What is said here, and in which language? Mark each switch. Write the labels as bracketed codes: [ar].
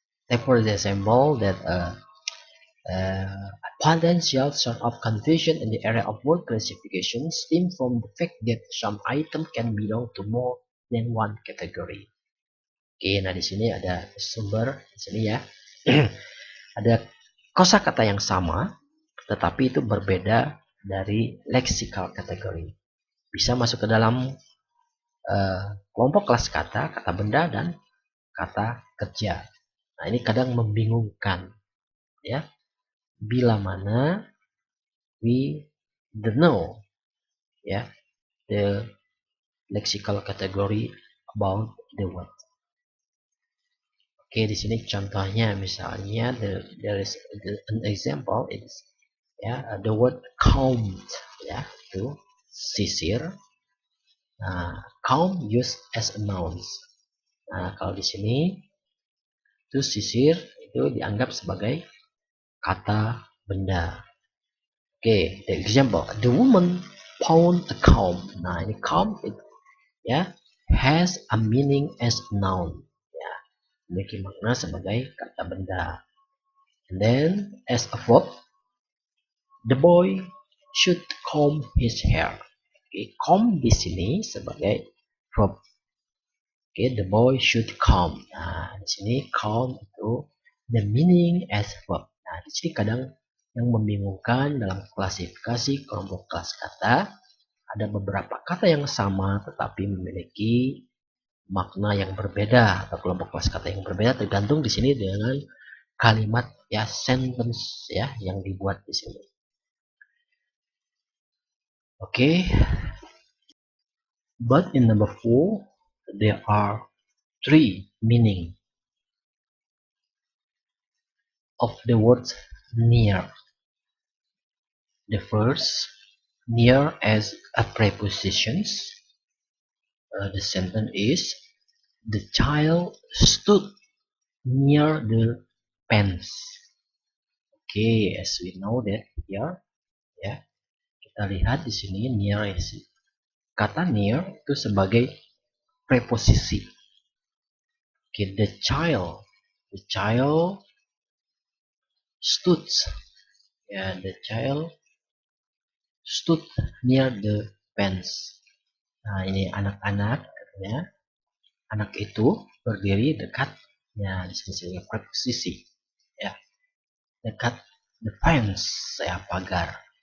[en] Take for example that a potential source of confusion in the area of word classification stems from the fact that some item can belong to more than one category. [id] Oke, nah di sini ada sumber di sini ya. Ada kosakata yang sama, tetapi itu berbeda dari lexical category. Bisa masuk ke dalam kelompok kelas kata, kata benda dan kata kerja. Nah, ini kadang membingungkan, ya. Bila mana [en] we don't know, ya, the lexical category about the word. [id] Oke, di sini contohnya misalnya [en] there is an example is ya the word count [id] ya itu sisir. [en] Nah, count used as a noun. [id] Nah, kalau di sini itu sisir itu dianggap sebagai kata benda. [en] Oke, the example the woman found a comb. [id] Nah, ini [en] comb [id] itu ya [en] has a meaning as a noun. [id] Ya, memiliki makna sebagai kata benda. [en] And then as a verb, the boy should comb his hair. Okay, comb di sini sebagai verb. Okay, the boy should comb. [id] Nah, di sini [en] comb itu the meaning as verb. [id] Nah, di sini kadang yang membingungkan dalam klasifikasi kelompok kelas kata ada beberapa kata yang sama tetapi memiliki makna yang berbeda atau kelompok kelas kata yang berbeda tergantung di sini dengan kalimat ya sentence ya yang dibuat di sini. Oke, [en] But in number 4, there are 3 meaning of the word near. The first, near as a preposition. The sentence is, the child stood near the fence. Okay, as we know that here, [id] ya, kita lihat di sini [en] near is, [id] kata near itu sebagai preposisi. [en] Okay, the child stood, ya, the child stood near the fence. [id] Nah, ini anak-anak, katanya, anak itu berdiri dekat, ya, di sini sebagai preposisi, ya, dekat [en] the fence, [id] ya, pagar.